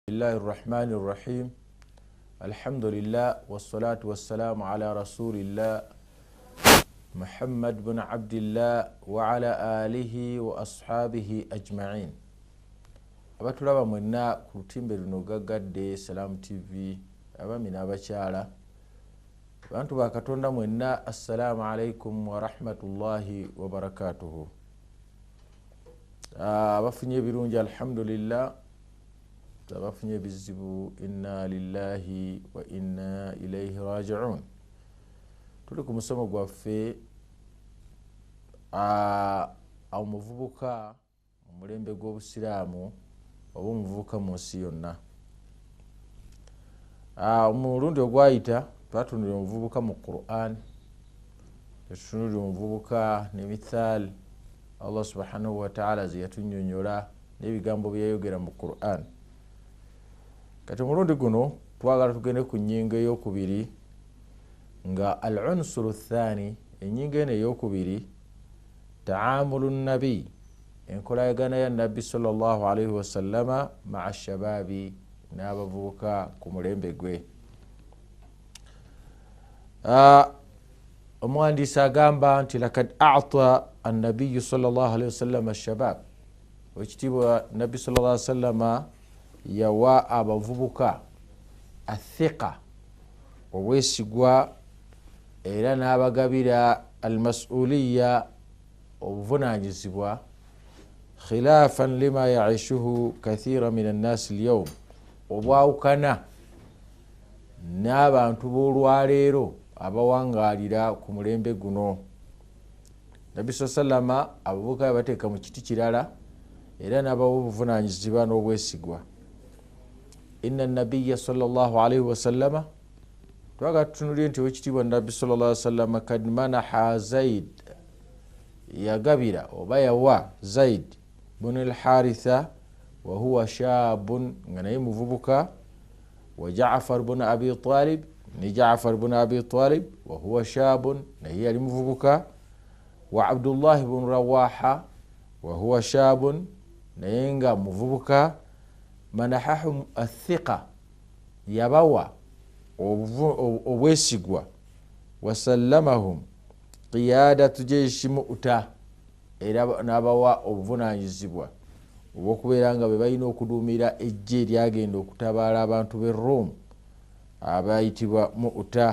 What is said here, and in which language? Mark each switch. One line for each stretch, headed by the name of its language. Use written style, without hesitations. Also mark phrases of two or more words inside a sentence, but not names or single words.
Arabic: الله الرحمن الرحيم الحمد لله والصلاة والسلام على رسول الله محمد بن عبد الله وعلى آله وأصحابه أجمعين.
Ganda: abatulaba mwenna ku lutimbe luno gaggadde Salam TV abamina abakyala bantu ba Katonda mwenna
Arabic: السلام عليكم ورحمة الله وبركاته.
Ganda: Abafunye birungi alhamdulillah, abafunye bizibu
Arabic: إنا لله وإنا إليه راجعون.
Ganda: Tuli ku musomo gwaffe omuvubuka mu mulembe gw'obusiraamu oba omuvubuka mu nsi yonna. Omulundi ogwayita twatunulira omuvubuka mu Qur'an, tutunulira omuvubuka ne mithal
Arabic: الله سبحانه وتعالى
Ganda: ze yatunnyonnyola n'ebigambo bye yayogera mu Qur'an. Kati omulundi guno twagala tugende ku nnyingo ey'okubiri nga
Arabic: العنصر الثاني,
Ganda: ennyingo eno ey'okubiri
Arabic: تعامل النبي,
Ganda: enkolagana ya nabbi
Arabic: صلى الله عليه وسلم مع شبابي,
Ganda: n'abavubuka ku mulembe gwe. Omuwandiisi agamba nti
Arabic: لقد أعطى النبي صلى الله عليه وسلم شباب,
Ganda: ekitiibwa nabbi
Arabic: صلى الله عليه وسلم
Ganda: yawa abavubuka athiqa, obwesigwa, era n'abagabira almasuliya, obuvunaanyizibwa,
Arabic: خلافا لما يعيشه كثير من الناس اليوم,
Ganda: obwawukana n'abantu b'olwaleero abawangalira ku mulembe guno. Nabbi sallama abavubuka bateeka mu kiti kirala era n'abawa obuvunaanyizibwa n'obwesigwa.
Arabic: إن النبي صلى الله عليه وسلم,
Ganda: twagala tutunulire nti owekitiibwa nabbi
Arabic: صلى الله عليه وسلم قد منح
Ganda: Zaid, yagabira oba yawa Zaid bun al-Haritha
Arabic: وهو شاب,
Ganda: nga naye muvubuka,
Arabic: وجعفر بن أبي طالب ni جعفر بن أبي طالب وهو شاب,
Ganda: naye yali muvubuka,
Arabic: وعبد الله بن رواحة وهو شاب,
Ganda: naye nga muvubuka.
Arabic: منحهم الثقة,
Ganda: yabawa obwesigwa,
Arabic: وسلمهم قيادة جيش مؤتة,
Ganda: era n'abawa obuvunaanyizibwa obw'okubeera nga be balina okuduumira ejje eryagenda okutabaala abantu b'e Rome abayitibwa mu'ta.